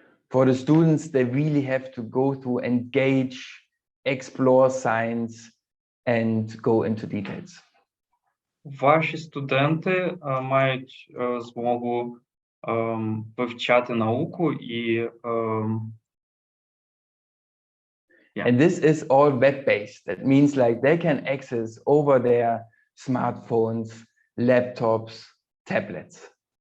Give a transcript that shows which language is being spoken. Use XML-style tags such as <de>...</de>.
<en>For the students, they really have to go through, engage, explore science, and go into details.</en> <uk>Ваші студенти мають змогу вивчати науку і</uk> <en>And this is all web-based. That means like they can access over their smartphones, laptops, tablets.</en>